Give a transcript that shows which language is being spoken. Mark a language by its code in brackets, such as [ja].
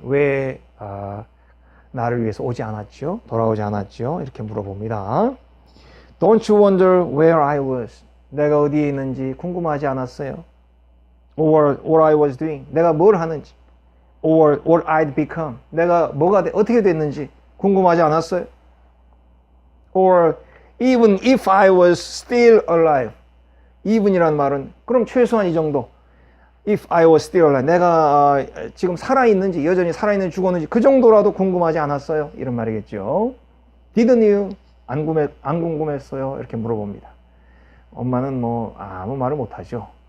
[ko] 왜 나를 위해서 오지 않았죠? 돌아오지 않았죠? 이렇게 물어봅니다. [en] Don't you wonder where I was? [ko] 내가 어디에 있는지 궁금하지 않았어요? [en] Or what I was doing? [ko] 내가 뭘 하는지? [en] Or what I'd become? [ko] 내가 어떻게 됐는지 궁금하지 않았어요? [en] Or even if I was still alive? [ko] even이란 말은 그럼 최소한 이 정도. [en] If I was still alive, [ko] 내가 지금 살아있는지, 여전히 살아있는지 죽었는지 그 정도라도 궁금하지 않았어요? 이런 말이겠죠. [en] Didn't you? [ko] 안 궁금했어요? 이렇게 물어봅니다. 엄마는 뭐 아무 말을 못하죠.